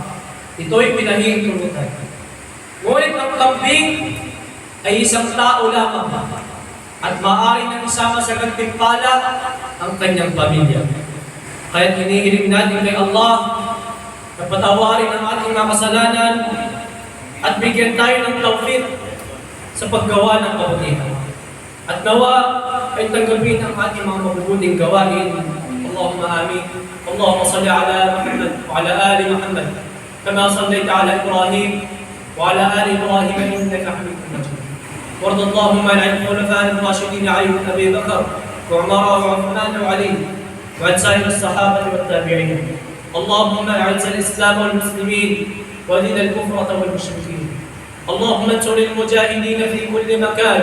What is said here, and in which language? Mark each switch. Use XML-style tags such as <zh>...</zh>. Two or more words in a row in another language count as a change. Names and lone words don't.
<tl>Ito ay pinahihintulutan. Ngunit ang kambing ay 1 tao lamang at maaari nang isama sa gantimpala ang kanyang pamilya. Kaya hinihiling natin kay Allah na patawarin ang ating mga kasalanan at bigyan tayo ng tawfiq sa paggawa ng kabutihan. At nawa ay tanggapin ang ating mga mabubuting gawain.</tl> <ar>اللهم آمين. اللهم صل على محمد وعلى آل محمد كما صليت على إبراهيم وعلى آل إبراهيم إنك حميد مجيد. وارض اللهم عن الخلفاء الراشدين علي بن ابي بكر وعمر وعثمان وعلي وعن سائر الصحابه والتابعين. اللهم اعز الاسلام والمسلمين وذل الكفره والمشركين. اللهم انصر المجاهدين في كل مكان.</ar>